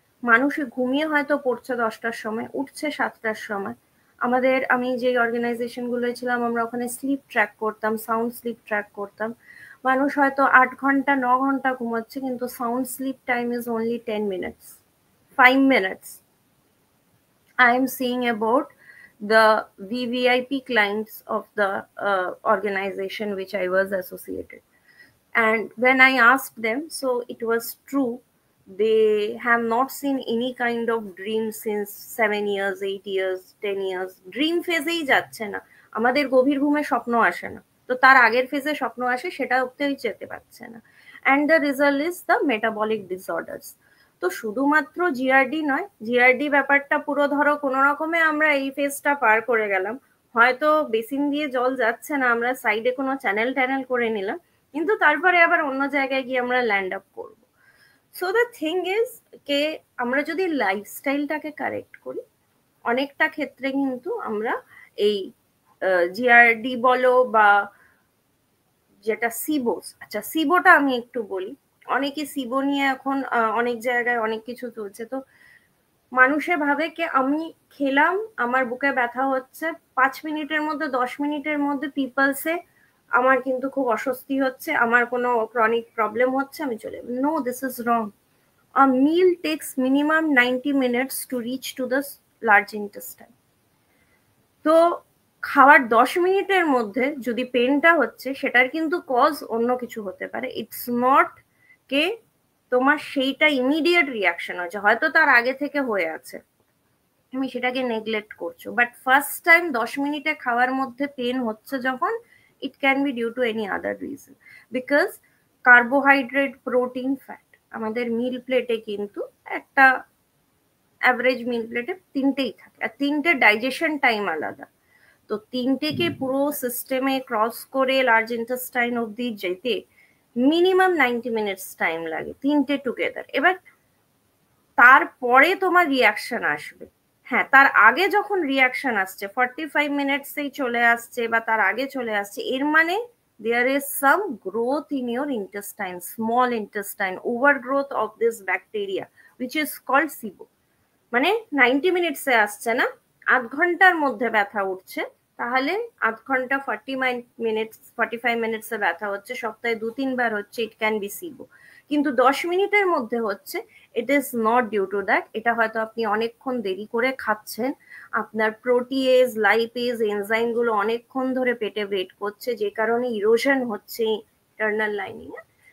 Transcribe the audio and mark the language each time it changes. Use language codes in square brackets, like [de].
[bn] মানুষে ঘুমিয়ে হয়তো পড়ছে 10টার সময়, উঠছে 7টার সময়। আমি যে অর্গানাইজেশন গুলোয় ছিলাম, আমরা ওখানে স্লিপ ট্র্যাক করতাম, সাউন্ড স্লিপ ট্র্যাক করতাম। মানুষ হয়তো 8 ঘন্টা 9 ঘন্টা ঘুমাচ্ছে, কিন্তু [en] Sound sleep time is only 10 minutes, 5 minutes. I am seeing about the VVIP clients of the organization which I was associated. And when I asked them, so it was true, they have not seen any kind of dream since 7 years, 8 years, 10 years. [bn] Dream ফেজেই যাচ্ছে না, আমাদের গভীর ঘুমে স্বপ্ন আসে না, তো তার আগের ফেজে স্বপ্ন আসে, সেটা অব্দিই যেতে পারছে না। [en] And the result is the metabolic disorders. [bn] তো শুধুমাত্র জিআরডি নয়, জিআরডি ব্যাপারটা পুরো ধরো কোনো রকমে আমরা এই ফেজটা পার করে গেলাম, হয়তো বেসিন দিয়ে জল যাচ্ছে না, আমরা সাইডে কোনো চ্যানেল ট্যানেল করে নিলাম, কিন্তু তারপরে আবার অন্য জায়গায় গিয়ে আমরা ল্যান্ড আপ করব। [en] so the thing is [bn] কে আমরা যদি লাইফস্টাইলটাকে কারেক্ট করি, অনেকটা ক্ষেত্রে কিন্তু আমরা এই জিআরডি বলো বা যেটা সিবোস, আচ্ছা সিবোটা আমি একটু বলি। অনেকে সিবো নিয়ে এখন অনেক জায়গায় অনেক কিছু চলছে। তো মানুষে ভাবে কি আমি খেলাম, আমার বুকে ব্যথা হচ্ছে, 5 মিনিটের মধ্যে 10 মিনিটের মধ্যে পিপলসে আমার কিন্তু খুব অস্বস্তি হচ্ছে, আমার কোনো ক্রনিক প্রবলেম হচ্ছে, আমি চলে। [en] No, this is wrong. A meal takes minimum 90 minutes to reach to the large intestine. [bn] তো খাওয়ার 10 মিনিটের মধ্যে যদি পেনটা হচ্ছে, সেটার কিন্তু কজ অন্য কিছু হতে পারে। [en] it's not [bn] কে তোমার সেইটা ইমিডিয়েট রিয়াকশন হচ্ছে, হয়তো তার আগে থেকে হয়ে আছে। তুমি সেটাকে নেগলেক্ট করছো। বাট ফার্স্ট টাইম 10 মিনিটে খাওয়ার মধ্যে পেন হচ্ছে যখন, [en] it can be due to any other reason, [bn] because carbohydrate, protein, fat আমাদের মিল প্লেটে কিন্তু একটা অ্যাভারেজ মিল প্লেটে তিনটেই থাকে, আর তিনটে ডাইজেশন টাইম আলাদা। তো তিনটেকে পুরো সিস্টেমে ক্রস করে লার্জ ইন্টেস্টাইন অব্দি যেতে মিনিমাম 90 মিনিটস টাইম লাগে, তিনটে টুগেদার। এবার তারপরে তোমার রিয়াকশন আসবে। হ্যাঁ, তার আগে যখন রিয়াকশন আসছে 45 মিনিটসেই চলে আসছে বা তার আগে চলে আসছে, এর মানে [en] there is some growth in your intestine, small intestine, overgrowth of this bacteria which is called SIBO। [bn] মানে 90 মিনিটসে আসছে না, আধ ঘন্টার মধ্যে ব্যথা উঠছে, তাহলে আধ ঘন্টা 40 মিনিটস 45 মিনিটসে ব্যথা হচ্ছে, সপ্তাহে 2-3 বার হচ্ছে, [en] It can be সিবো। [bn] কিন্তু 10 মিনিটের মধ্যে হচ্ছে, [en] It is not due to that. [bn] এটা হয়তো আপনি অনেকক্ষণ দেরি করে খাচ্ছেন, আপনার প্রোটিয়েজ, লাইপেজ, এনজাইম গুলো অনেকক্ষণ ধরে পেটে ওয়েট করছে, যে কারণে ইরোশন হচ্ছে ইন্টারনাল লাইনিং এ।